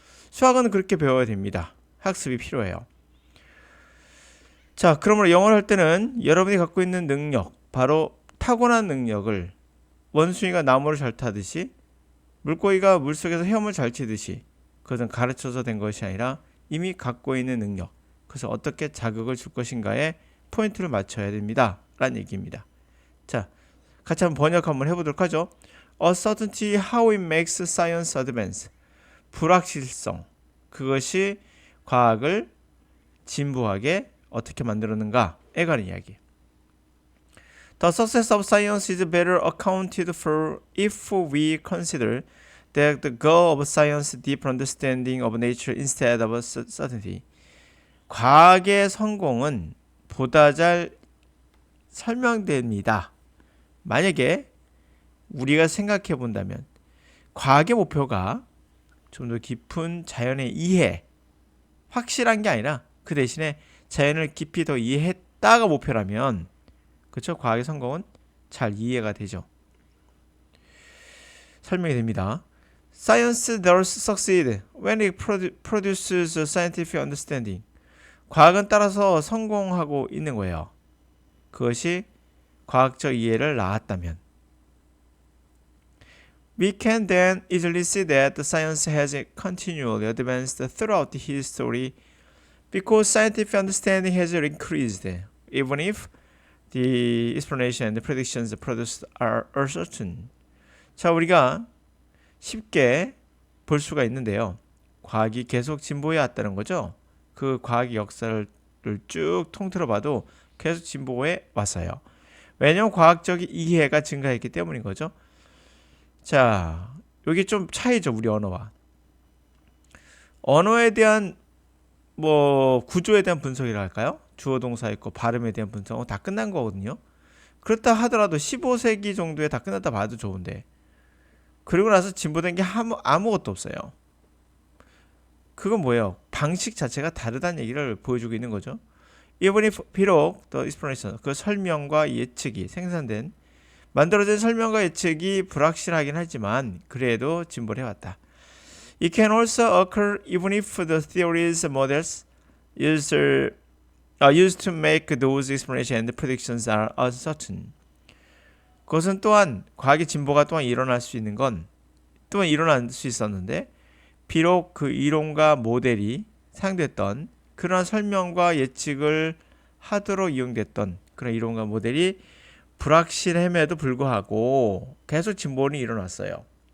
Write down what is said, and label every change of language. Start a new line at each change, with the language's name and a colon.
Korean: 수학은 그렇게 배워야 됩니다. 학습이 필요해요. 자, 그러므로 영어를 할 때는 여러분이 갖고 있는 능력, 바로 타고난 능력을 원숭이가 나무를 잘 타듯이 물고기가 물속에서 헤엄을 잘 치듯이 그것은 가르쳐서 된 것이 아니라 이미 갖고 있는 능력, 그래서 어떻게 자극을 줄 것인가에 포인트를 맞춰야 됩니다. 라는 얘기입니다. 자, 같이 한번 번역 한번 해보도록 하죠.
English: Uncertainty how it makes science advance.
Korean: 불확실성. 그것이 과학을 진보하게 어떻게 만들었는가에 관한 이야기.
English: The success of science is better accounted for if we consider that the goal of science is deeper understanding of nature instead of certainty.
Korean: 과학의 성공은 보다 잘 설명됩니다. 만약에 우리가 생각해 본다면 과학의 목표가 좀 더 깊은 자연의 이해, 확실한 게 아니라 그 대신에 자연을 깊이 더 이해했다가 목표라면, 그렇죠? 과학의 성공은 잘 이해가 되죠. 설명이 됩니다.
English: Science does succeed when it produces a scientific understanding.
Korean: 과학은 따라서 성공하고 있는 거예요. 그것이 과학적 이해를 낳았다면.
English: We can then easily see that the science has continually advanced throughout history because scientific understanding has increased, even if the explanation and the predictions produced are uncertain.
Korean: 자, 우리가 쉽게 볼 수가 있는데요. 과학이 계속 진보해 왔다는 거죠. 그 과학의 역사를 쭉 통틀어 봐도 계속 진보해 왔어요. 왜냐하면 과학적 이해가 증가했기 때문인 거죠. 자, 여기 좀 차이죠. 우리 언어와. 언어에 대한 구조에 대한 분석이라 할까요? 주어 동사 있고 발음에 대한 분석은 다 끝난 거거든요. 그렇다 하더라도 15세기 정도에 다 끝났다 봐도 좋은데, 그리고 나서 진보된 게 아무것도 없어요. 그건 뭐예요? 방식 자체가 다르다는 얘기를 보여주고 있는 거죠. 이번에 비록
English: the explanation,
Korean: 그 설명과 예측이 생산된, 만들어진 설명과 예측이 불확실하긴 하지만 그래도 진보를 해왔다.
English: It can also occur even if the theories models used to make those explanations and predictions are uncertain.
Korean: 그것은 또한 과학의 진보가 또한 일어날 수 있는 건 또한 일어날 수 있었는데, 비록 그 이론과 모델이 사용됐던 그러한 설명과 예측을 하도록 이용됐던 그런 이론과 모델이 불확실함에도 불구하고 계속 진보는 일어났어요.